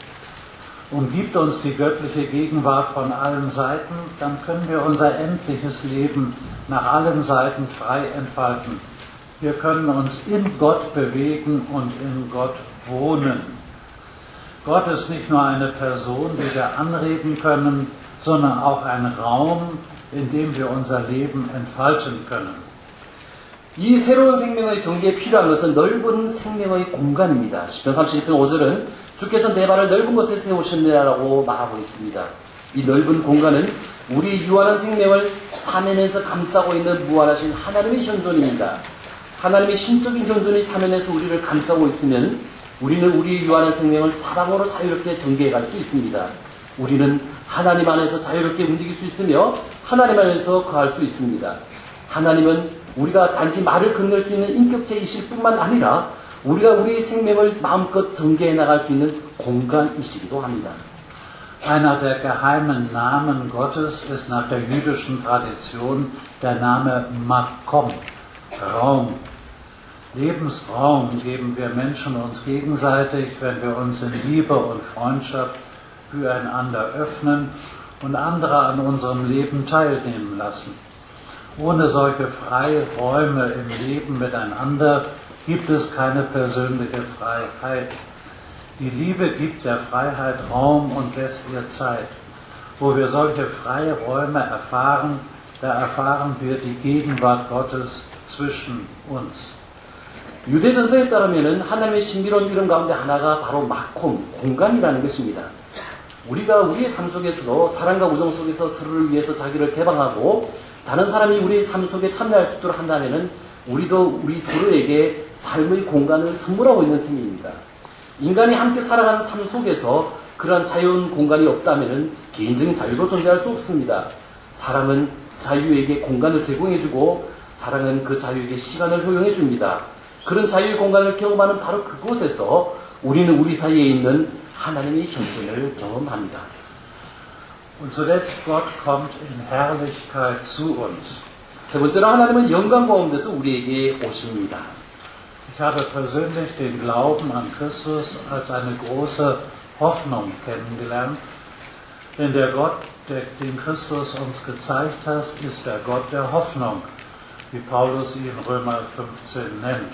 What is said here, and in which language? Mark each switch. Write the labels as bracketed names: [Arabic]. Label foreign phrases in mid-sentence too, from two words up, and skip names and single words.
[German] Umgibt uns die göttliche Gegenwart von allen Seiten, dann können wir unser endliches Leben nach allen Seiten frei entfalten. Wir können uns in Gott bewegen und in Gott wohnen. Gott ist nicht nur eine Person, die wir anreden können, sondern auch ein Raum, in dem wir unser Leben entfalten können. [Korean] 이 새로운 생명의 전개에 필요한 것은 넓은 생명의 공간입니다. 시편 31편 5절은 주께서 내 발을 넓은 곳에 세우셨느라고 말하고 있습니다. 이 넓은 공간은 우리 유한한 생명을 사면에서 감싸고 있는 무한하신 하나님의 현존입니다. 하나님의 신적인 현존이 사면에서 우리를 감싸고 있으면 우리는 우리의 유한한 생명을 사방으로 자유롭게 전개해 갈 수 있습니다. 우리는 하나님 안에서 자유롭게 움직일 수 있으며 하나님 안에서 거할 수 있습니다. 하나님은 우리가 단지 말을 건널 수 있는 인격체이실 뿐만 아니라 우리가 우리의 생명을 마음껏 전개해 나갈 수 있는 공간이시기도 합니다. [German] Einer der geheimen Namen Gottes ist nach der jüdischen Tradition der Name Makom, Raum. Lebensraum geben wir Menschen uns gegenseitig, wenn wir uns in Liebe und Freundschaft füreinander öffnen und andere an unserem Leben teilnehmen lassen. Ohne solche Freiräume im Leben miteinander gibt es keine persönliche Freiheit. Die Liebe gibt der Freiheit Raum und lässt ihr Zeit. Wo wir solche Freiräume erfahren, da erfahren wir die Gegenwart Gottes zwischen uns. [Korean] 유대 전서에 따르면 하나님의 신비로운 이름 가운데 하나가 바로 마콤, 공간이라는 것입니다. 우리가 우리의 삶 속에서도 사랑과 우정 속에서 서로를 위해서 자기를 개방하고 다른 사람이 우리의 삶 속에 참여할 수 있도록 한다면 우리도 우리 서로에게 삶의 공간을 선물하고 있는 셈입니다. 인간이 함께 살아가는 삶 속에서 그러한 자유로운 공간이 없다면 개인적인 자유도 존재할 수 없습니다. 사랑은 자유에게 공간을 제공해주고 사랑은 그 자유에게 시간을 허용해 줍니다. 그런 자유의 공간을 경험하는 바로 그곳에서 우리는 우리 사이에 있는 하나님의 현존을 경험합니다. [German] Und zuletzt, Gott kommt in Herrlichkeit zu uns. [Korean] 세 번째로 하나님은 영광 가운데서 우리에게 오십니다. [German] Ich habe persönlich den Glauben an Christus als eine große Hoffnung kennengelernt, denn der Gott, den Christus uns gezeigt hat, ist der Gott der Hoffnung, wie Paulus ihn in Römer 15 nennt.